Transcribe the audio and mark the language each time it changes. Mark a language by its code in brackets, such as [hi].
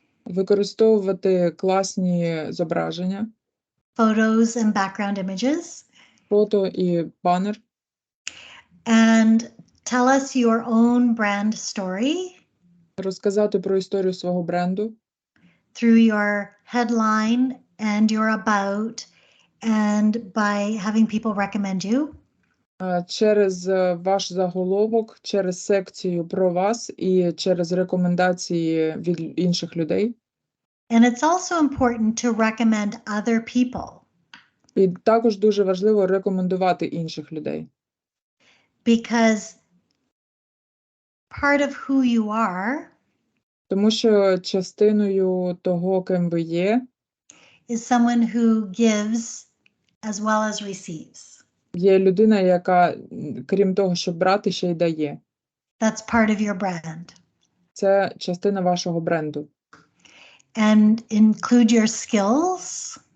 [uk] Використовувати класні зображення. [en] Photos and background images. [uk] Фото і банер. [en] And tell us your own brand story. [uk] Розказати про історію свого бренду. [en] Through your headline and your about, and by having people recommend you. [uk] Через ваш заголовок, через секцію про вас і через рекомендації від інших людей. [en] And it's also important to recommend other people. [uk] І також дуже важливо рекомендувати інших людей. [en] Because part of who you are [uk] Тому що частиною того, ким ви є, [en] is someone who gives as well as receives. [uk] є людина, яка, крім того, щоб брати, ще й дає. [en] That's part of your brand. [uk] Це частина вашого бренду. [en] And include your skills